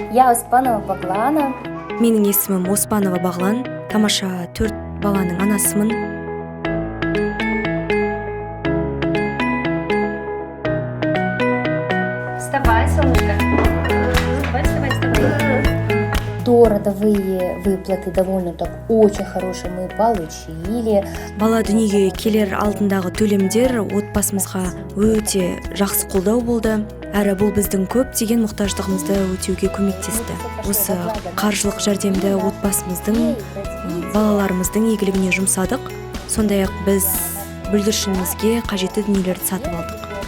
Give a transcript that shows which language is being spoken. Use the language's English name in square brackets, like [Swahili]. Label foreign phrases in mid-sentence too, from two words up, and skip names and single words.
[Kazakh] Я Оспанова Бағлана. Менің есімім Оспанова Бағлан, тамаша 4 баланың анасымын. [Russian] Вставай, солнышко. Вставай. Родовые выплаты довольно так очень хорошие мы получили. [Kazakh] Бала дүниеге келер алдындағы төлемдер отбасымызға өте жақсы қолдау болды. Әрі бұл біздің көптеген мұқтаждығымызды өтеуге көмектесті. Осы қаржылық жәрдемді отбасымыздың, балаларымыздың игілігіне жұмсадық. Сондай-ақ біз бүлдіршінімізге қажетті дүниелерді сатып алдық.